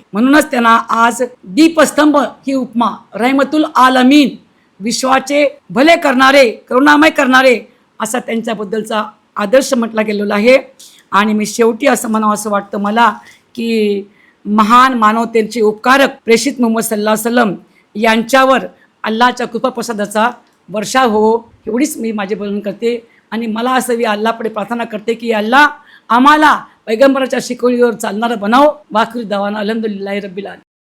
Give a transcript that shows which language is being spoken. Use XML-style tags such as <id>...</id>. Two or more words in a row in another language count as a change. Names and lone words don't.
<mr>म्हणूनच त्यांना आज दीपस्तंभ ही उपमा,</mr> <ar>رحمة العالمين,</ar> <mr>विश्वाचे भले करणारे, करुणामय करणारे असा त्यांच्याबद्दलचा आदर्श म्हटला गेलेला आहे. आणि मी शेवटी असं म्हणावं असं वाटतं मला की महान मानवतेचे उपकारक प्रेषित मुहम्मद</mr> <ar>صلى الله عليه وسلم</ar> <mr>यांच्यावर अल्लाच्या कृपाप्रसादाचा वर्षाव हो, एवढीच मी माझे बोलणं करते. आणि मला असं मी अल्लापुढे प्रार्थना करते की अल्लाह आम्हाला पैगंबराच्या शिकवणीवर चालणारं बनाव.</mr> <ar>وآخر دعوانا الحمد لله رب العالمين.</ar>